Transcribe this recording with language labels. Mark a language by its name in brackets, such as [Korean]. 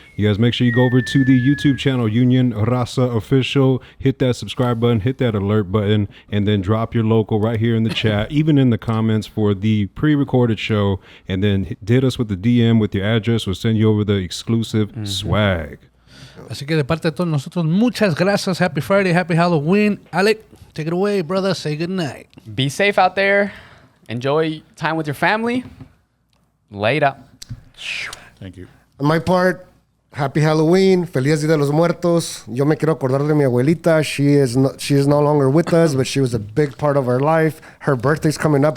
[English] You guys make sure you go over to the YouTube channel, Union Raza Official. Hit that subscribe button, hit that alert button, and then drop your local right here in the chat, even in the comments for the pre-recorded show. And then hit us with the DM with your address. We'll send you over the exclusive swag. [Spanish] Así que de parte de todos nosotros, muchas gracias. [English] Happy Friday, happy Halloween. Alec, take it away, brother. Say good night. Be safe out there. Enjoy time with your family. Later. Thank you. On my part, happy Halloween. [Spanish] Feliz Día de los Muertos. Yo me quiero acordar de mi abuelita. [English] She is no longer with us, but she was a big part of our life. Her birthday's coming up.